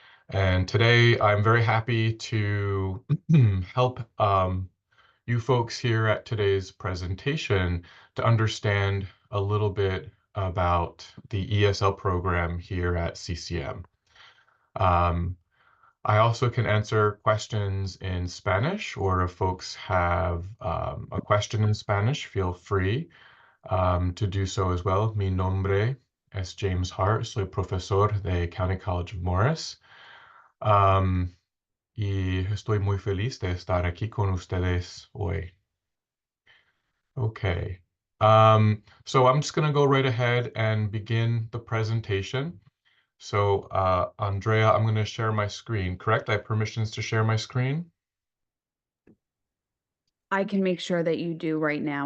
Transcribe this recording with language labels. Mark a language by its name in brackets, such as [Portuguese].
[English] And today I'm very happy to help you folks here at today's presentation to understand a little bit about the ESL program here at CCM. Um, I also can answer questions in Spanish, or if folks have a question in Spanish, feel free to do so as well. [Spanish] Mi nombre es James Hart, soy profesor de County College of Morris. Um, y estoy muy feliz de estar aquí con ustedes hoy. [English] Okay. So I'm just going to go right ahead and begin the presentation. So, Andrea, I'm going to share my screen, correct? I have permissions to share my screen? I can make sure that you do right now.